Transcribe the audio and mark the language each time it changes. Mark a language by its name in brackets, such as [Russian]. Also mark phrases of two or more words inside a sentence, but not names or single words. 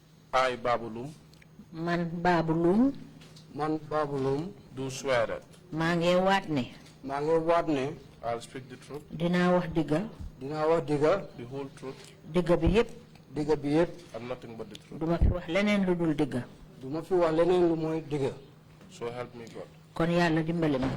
[English] I, Babou Loum, [Wolof] man Babou Loum, man Babou Loum, [English] do swear that [Wolof] maa ngi waat ne maa ngi waat ne [English] I'll speak the truth, [Wolof] dinaa wax dëgga dinaa wax dëgga [English] the whole truth, [Wolof] dëgga bi yépp dëgga bi yépp [English] and nothing but the truth. [Wolof] duma fi wax leneen lu dul dëgga du ma fi wax leneen lu mooy dëgga [English] So help me God. [Wolof] kon yàlla dimbale ma